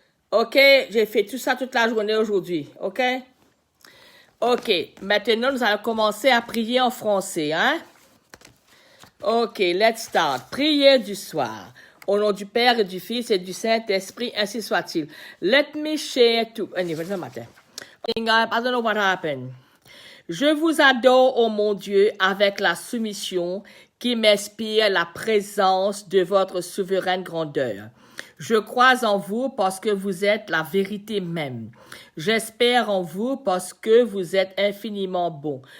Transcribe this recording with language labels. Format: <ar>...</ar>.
<fr>Ok, j'ai fait tout ça toute la journée aujourd'hui, ok? Ok, maintenant nous allons commencer à prier en français, hein?</fr> <en>Ok, let's start.</en> <fr>Prière du soir. Au nom du Père et du Fils et du Saint-Esprit, ainsi soit-il.</fr> <en>Let me share to... Anyway,</en> <fr>ce matin.</fr> <en>I don't know what happened.</en> <fr>Je vous adore, ô mon Dieu, avec la soumission qui m'inspire la présence de votre souveraine grandeur. Je crois en vous parce que vous êtes la vérité même. J'espère en vous parce que vous êtes infiniment bon.</fr>